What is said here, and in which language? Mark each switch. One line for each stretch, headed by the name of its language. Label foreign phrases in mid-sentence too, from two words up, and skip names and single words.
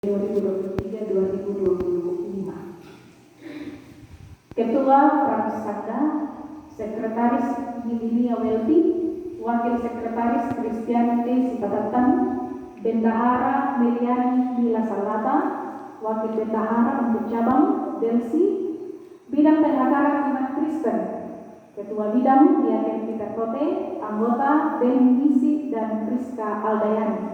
Indonesian: 2023-2025. Ketua Praksada, Sekretaris Yilinia Welty, Wakil Sekretaris Kristianite Sipatatan, Bendahara Meliani Mila Salata, Wakil Bendahara untuk cabang Delsi, Bidang Pengacara Umat Kristen, Ketua Bidang Diaken Peter Kote, anggota Ben Misi dan Priska Aldayani.